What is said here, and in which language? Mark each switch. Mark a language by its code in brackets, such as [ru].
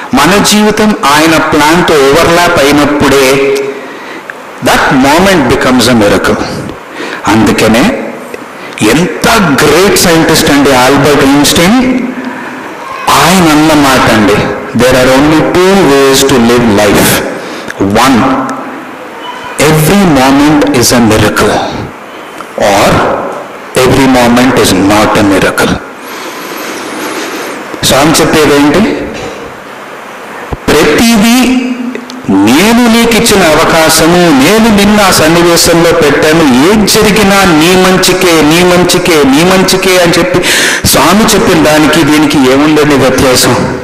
[te] మన జీవితం ఆయన ప్లాన్తో ఓవర్లాప్ అయినప్పుడే [en] That moment becomes a miracle. [te] అందుకనే ఎంత గ్రేట్ సైంటిస్ట్ అండి ఆల్బర్ట్ ఐన్స్టీన్, ఆయన అన్నమాట అండి, [en] there are only 2 ways to live life. One, every moment is a miracle, or every moment is not a miracle. [te] స్వామి చెప్పేది ఏంటి? ప్రతిదీ నేను నీకు ఇచ్చిన అవకాశము, నేను నిన్న ఆ సన్నివేశంలో పెట్టాను, ఏం జరిగినా నీ మంచికే, నీ మంచికే, నీ మంచికే అని చెప్పి స్వామి చెప్పిన దానికి దీనికి ఏముందండి వ్యత్యాసం?